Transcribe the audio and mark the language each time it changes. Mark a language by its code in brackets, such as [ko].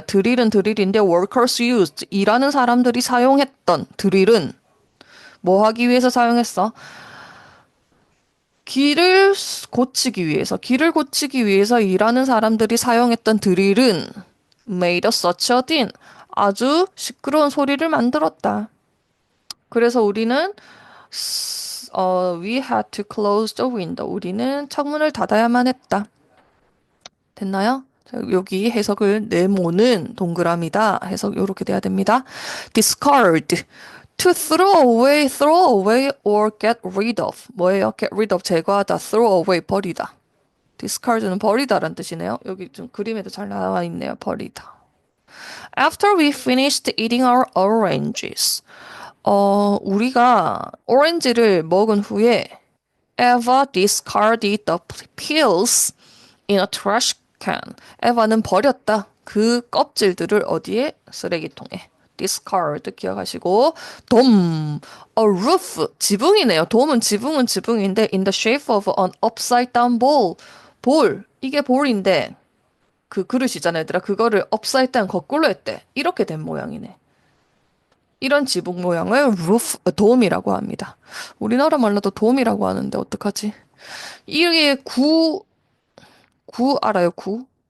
[ko] 드릴은 드릴인데 [en] workers used [ko] 일하는 사람들이 사용했던 드릴은 뭐 하기 위해서 사용했어? 길을 고치기 위해서 일하는 사람들이 사용했던 드릴은 [en] made a such a din. [ko] 아주 시끄러운 소리를 만들었다. 그래서 우리는 [en] we had to close the window. [ko] 우리는 창문을 닫아야만 했다. 됐나요? 자, 여기 해석을 네모는 동그라미다. 해석 이렇게 돼야 됩니다. [en] discard. To throw away or get rid of. [ko] 뭐예요? [en] get rid of [ko] 제거하다, [en] throw away [ko] 버리다. discard는 버리다란 뜻이네요. 여기 좀 그림에도 잘 나와 있네요. 버리다. [en] After we finished eating our oranges. [ko] 우리가 오렌지를 먹은 후에 [en] Eva discarded the peels in a trash can. [ko] 에바는 버렸다. 그 껍질들을 어디에? 쓰레기통에. [en] discard [ko] 기억하시고 [en] dome, a roof, [ko] 지붕이네요. [en] dome은 [ko] 지붕인데 [en] in the shape of an upside down bowl. [ko] 볼, 이게 볼인데 그 그릇이잖아요, 얘들아. 그거를 [en] upside down [ko] 거꾸로 했대. 이렇게 된 모양이네. 이런 지붕 모양을 roof, dome이라고 합니다. 우리나라 말로도 dome이라고 하는데 어떡하지? 이게 구 알아요, 구?